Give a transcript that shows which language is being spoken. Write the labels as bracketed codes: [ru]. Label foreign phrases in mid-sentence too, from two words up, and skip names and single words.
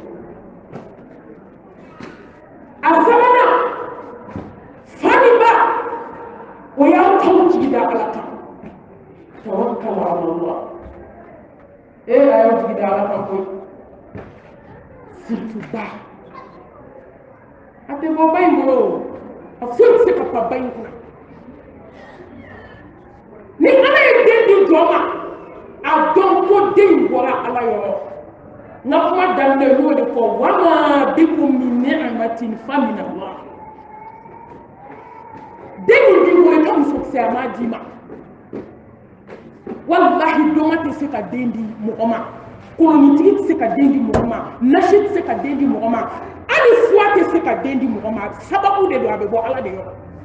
[bm] a sabanan fa ni ba o y'aw taw jigida ala kan [ar] توكل على الله [bm] a y'aw jigida ala kan koyi surtout ba a tɛ bɔ ba in bolo a foyi tɛ se ka fa ba in kunna ni ala ye den di jɔ ma a dɔn ko den bɔra ala yɔrɔ n ka kuma daminɛ n y'o de fɔ [ar] وما بكم من نعمة فمن الله [bm] den min b'i bolo i ka musokisɛya m'a d'i ma wallahi dɔngɔ tɛ se ka den di mɔgɔ ma kolonitigi tɛ se ka den di mɔgɔ ma nasi tɛ se ka den di mɔgɔ ma hali fuwa tɛ se ka den di mɔgɔ ma sababu de don a bɛ bɔ ala de yɔrɔ